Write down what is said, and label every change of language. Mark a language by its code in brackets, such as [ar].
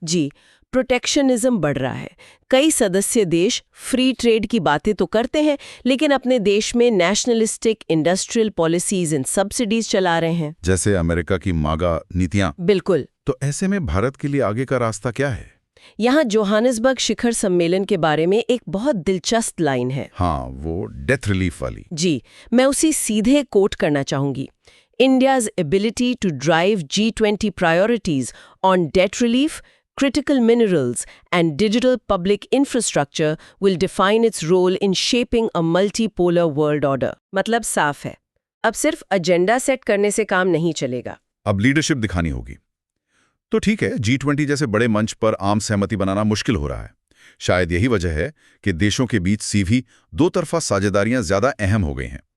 [hi] जी, protectionism बढ़ रहा है। कई सदस्य देश फ्री ट्रेड की बातें तो करते हैं, लेकिन अपने देश में [en] nationalistic industrial policies and subsidies [hi] चला रहे हैं, जैसे अमेरिका की मागा नीतियां। बिल्कुल। तो ऐसे में भारत के लिए आगे का रास्ता क्या है? यहाँ जोहानिसबर्ग शिखर सम्मेलन के बारे में एक बहुत दिलचस्प लाइन है। हाँ, वो डेथ रिलीफ वाली। जी, मैं उसी सीधे कोट करना चाहूंगी। [en] India's ability to drive G20 priorities on debt relief, critical minerals, and digital public infrastructure will define its role in shaping a multipolar world order. [hi] मतलब साफ है, अब सिर्फ एजेंडा सेट करने से काम नहीं चलेगा, अब लीडरशिप दिखानी होगी। तो ठीक है, G20 जैसे बड़े मंच पर आम सहमति बनाना मुश्किल हो रहा है। शायद यही वजह है कि देशों के बीच सीधी दो तरफा साझेदारियां ज्यादा अहम हो गई हैं।